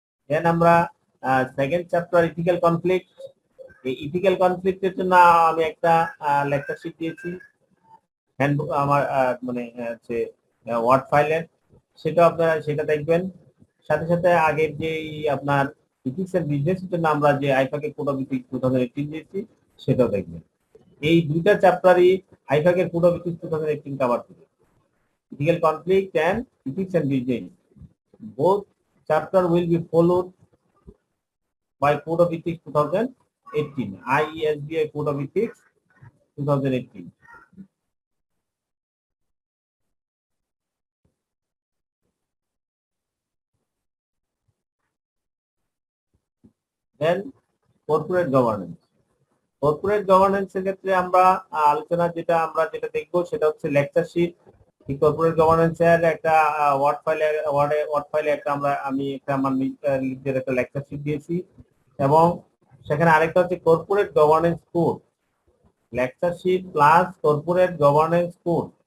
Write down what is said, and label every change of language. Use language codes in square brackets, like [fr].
[bn] দেন আমরা second chapter ethical conflict. এই ethical কনফ্লিক্টের জন্য আমি একটা লেকচার শিট দিয়েছি হ্যান্ডবুক আমার মানে হচ্ছে ওয়ার্ড ফাইলের, সেটা আপনারা সেটা দেখবেন। সাথে সাথে আগের যে আপনার ইথিক্স এন্ড বিজনেসের জন্য আমরা যে আইফাকে কোড অফ ইথিক্স 2018 দিয়েছি সেটাও দেখবেন। এই দুইটা চ্যাপ্টারই আইফাকের কোড অফ ইথিক্স 2018 কভার করবে। [en] Ethical conflict and ethics and business, both chapter will be followed by code of ethics 2018, IESBA code of ethics 2018. Then corporate governance. [bn] Corporate governance এর ক্ষেত্রে আমরা আলোচনা যেটা দেখবো সেটা হচ্ছে লেকচার শিট। কর্পোরেট গভর্নেন্স এর একটা ওয়ার্ড ফাইলে একটা আমি আমার নিজের একটা লেকচার শিট দিয়েছি, এবং সেখানে আরেকটা হচ্ছে corporate governance code, lecture sheet plus corporate governance code.